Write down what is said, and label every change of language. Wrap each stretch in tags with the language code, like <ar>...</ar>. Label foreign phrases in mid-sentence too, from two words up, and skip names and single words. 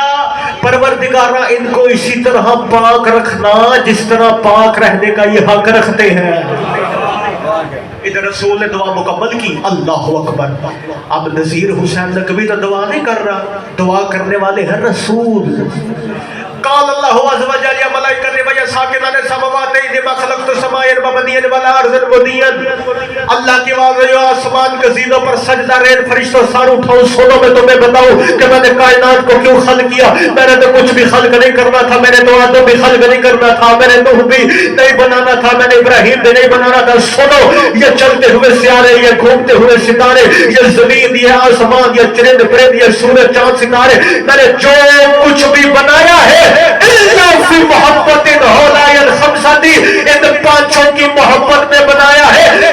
<ur>پروردگارہ ان کو اسی طرح پاک رکھنا جس طرح پاک رہنے کا یہ حق رکھتے ہیں. ادھر رسول نے دعا مکمل کی.</ur> <ar>اللہ اکبر.</ar> <ur>اب نذیر حسین نقوی تو دعا نہیں کر رہا، دعا کرنے والے ہیں رسول.</ur> <ar>قال اللہ عز و جل یا ملائکۃ و یا ساکنان السماوات انما خلقت السماء مبنيا والارض مبنيا.</ar> <ur>اللہ کی آواز ہے آسمان کے زینوں پر سجدہ رہے. فرشتوں سار اٹھاؤ سنو میں تمہیں بتاؤں کہ میں نے کائنات کو کیوں خلق کیا. میں نے تو کچھ بھی خلق نہیں کرنا تھا، میں نے تو آدم بھی خلق نہیں کرنا تھا، میں نے نوح بھی نہیں بنانا تھا، میں نے ابراہیم بھی نہیں بنانا تھا. سنو، یہ چلتے ہوئے سیارے، یہ گھومتے ہوئے ستارے، یہ زمین، یہ آسمان، یہ چرند پرند، یہ سورج چاند ستارے، میں نے جو کچھ بھی بنایا ہے</ur> <ar>فی محبت ہولائل خمساتی،</ar> <ur>ان پانچوں کی محبت میں بنایا ہے.</ur>